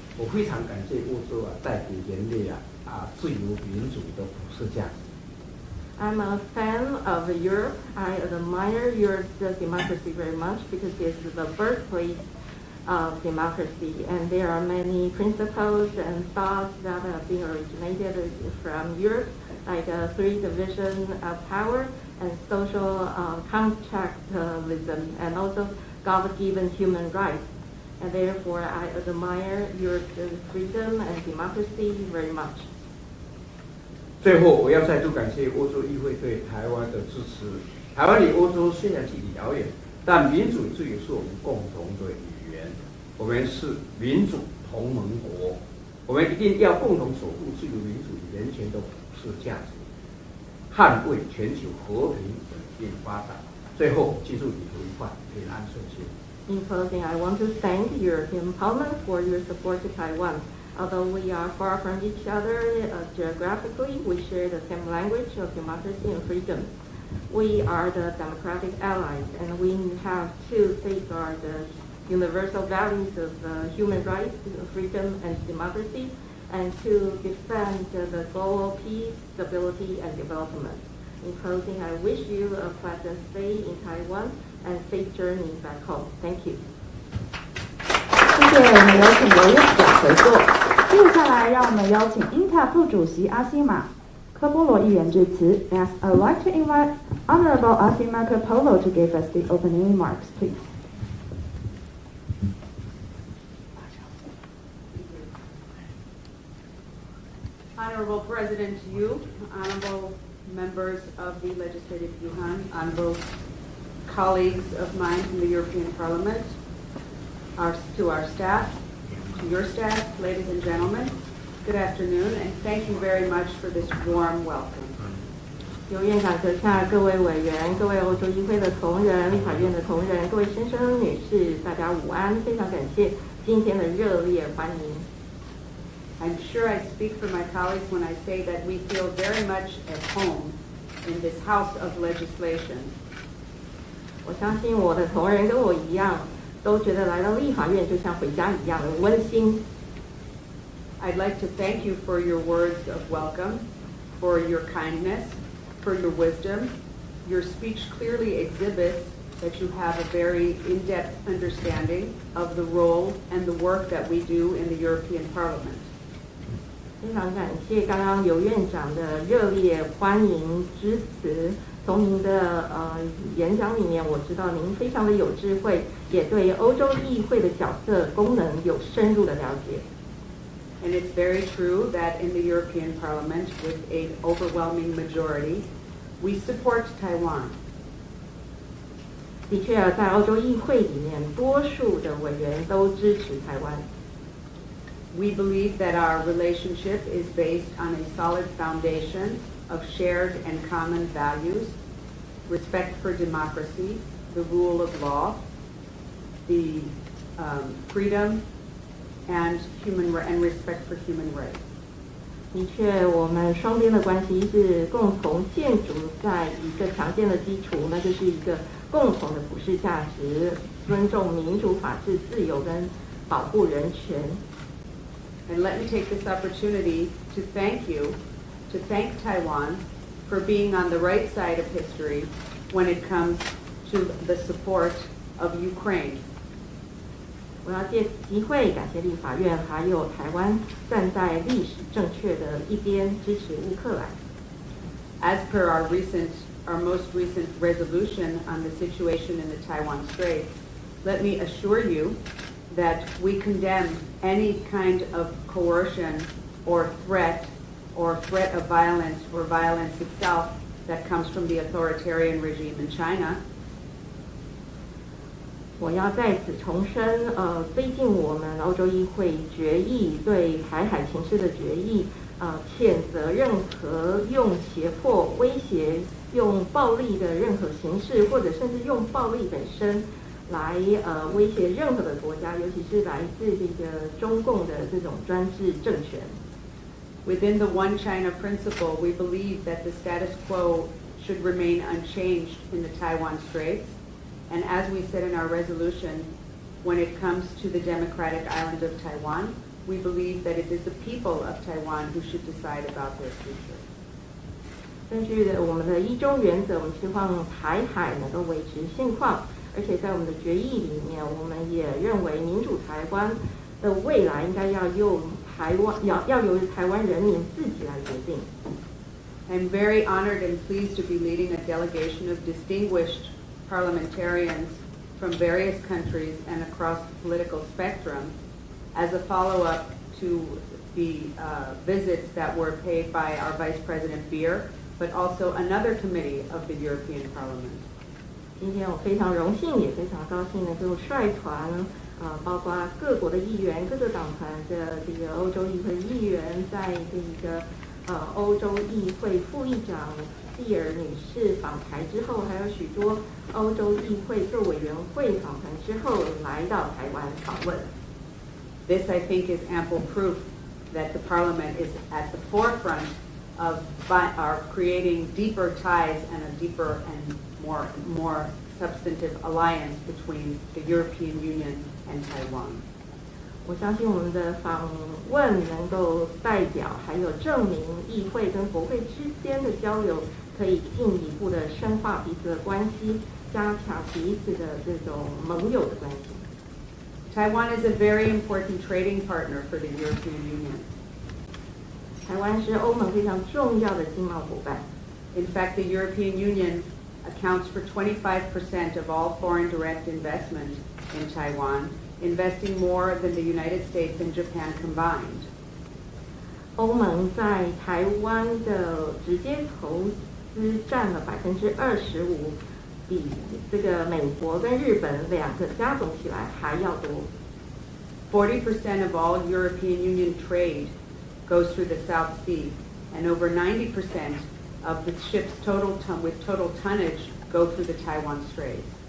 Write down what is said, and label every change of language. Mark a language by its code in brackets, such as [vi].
[zh] 我非常感谢欧洲带给人类自由民主的普世价值。 [en] I'm a fan of Europe. I admire Europe's democracy very much because it's the birthplace of democracy, and there are many principles and thoughts that have been originated from Europe, like three divisions of power and social contractualism, and also God-given human rights. And therefore, I admire Europe's freedom and democracy very much. [zh] 最后，我要再度感谢欧洲议会对台湾的支持。台湾离欧洲虽然距离遥远，但民主自由是我们共同的语言。我们是民主同盟国，我们一定要共同守护自由、民主与人权的普世价值，捍卫全球和平稳定发展。最后，记住旅途愉快，平安顺心。 [en] In closing, I want to thank the European Parliament for your support to Taiwan. Although we are far from each other geographically, we share the same language of democracy and freedom. We are the democratic allies, and we have to safeguard the universal values of human rights, freedom, and democracy, and to defend the global peace, stability, and development. In closing, I wish you a pleasant stay in Taiwan and safe journey back home. Thank you. [zh] 谢谢，我们有请罗院长回座。接下来，让我们邀请英塔副主席阿西马柯波罗议员致辞。 [en] Next, I'd like to invite Honorable Asimakopoulou to give us the opening remarks, please. Honorable President Yu, honorable members of the Legislative Yuan, honorable colleagues of mine from the European Parliament, to our staff, to your staff, ladies and gentlemen, good afternoon, and thank you very much for this warm welcome. [zh] 由院长阁下、各位委员、各位欧洲议会的同仁、立法院的同仁、各位先生、女士，大家午安！非常感谢今天的热烈欢迎。 [en] I'm sure I speak for my colleagues when I say that we feel very much at home in this house of legislation. [zh] 我相信我的同仁跟我一样，都觉得来到立法院就像回家一样的温馨。 [en] I'd like to thank you for your words of welcome, for your kindness, for your wisdom. Your speech clearly exhibits that you have a very in-depth understanding of the role and the work that we do in the European Parliament. [zh] 非常感谢刚刚游院长的热烈欢迎之词。从您的演讲里面，我知道您非常的有智慧，也对欧洲议会的角色功能有深入的了解。 [en] And it's very true that in the European Parliament, with an overwhelming majority, we support Taiwan. [zh] 的确，在欧洲议会里面，多数的委员都支持台湾。 [en] We believe that our relationship is based on a solid foundation of shared and common values, respect for democracy, the rule of law, the freedom, and respect for human rights. [zh] 的确，我们双边的关系是共同建筑在一个强健的基础，那就是一个共同的普世价值，尊重民主、法治、自由跟保护人权。 [en] And let me take this opportunity to thank Taiwan for being on the right side of history when it comes to the support of Ukraine. [zh] 我要借机会感谢立法院还有台湾站在历史正确的一边，支持乌克兰。 [en] As per our most recent resolution on the situation in the Taiwan Strait, let me assure you that we condemn any kind of coercion or threat of violence or violence itself that comes from the authoritarian regime in China. [zh] 我要在此重申，最近我们欧洲议会决议对台海情势的决议，谴责任何用胁迫、威胁、用暴力的任何形式，或者甚至用暴力本身来威胁任何的国家，尤其是来自这个中共的这种专制政权。 [en] Within the One China principle, we believe that the status quo should remain unchanged in the Taiwan Straits. And as we said in our resolution, when it comes to the democratic island of Taiwan, we believe that it is the people of Taiwan who should decide about their future. [zh] 根据我们的一中原则，我们希望台海能够维持现况，而且在我们的决议里面，我们也认为民主台湾的未来应该要由台湾人民自己来决定。 [en] I'm very honored and pleased to be leading a delegation of distinguished parliamentarians from various countries and across the political spectrum as a follow-up to the visits that were paid by our Vice President Beer, but also another committee of the European Parliament. [zh] 今天我非常荣幸，也非常高兴能够率团，包括各国的议员、各个党团的这个欧洲议会议员，在这个欧洲议会副议长蒂尔女士访台之后，还有许多欧洲议会各委员会访谈之后，来到台湾访问。 [en] This, I think, is ample proof that the Parliament is at the forefront of creating deeper ties and a deeper and more substantive alliance between the European Union and Taiwan. [zh] 我相信我们的访问能够代表还有证明议会跟国会之间的交流可以进一步的深化彼此的关系，加强彼此的这种盟友的关系。 [en] Taiwan is a very important trading partner for the European Union. [zh] 台湾是欧盟非常重要的经贸伙伴。 [en] In fact, the European Union accounts for 25% of all foreign direct investment in Taiwan, investing more than the United States and Japan combined. [zh] 欧盟在台湾的直接投资占了25%，比这个美国跟日本两个加总起来还要多。 [en] 40% of all European Union trade goes through the South Sea, and over 90% of the ships with total tonnage go through the Taiwan Strait.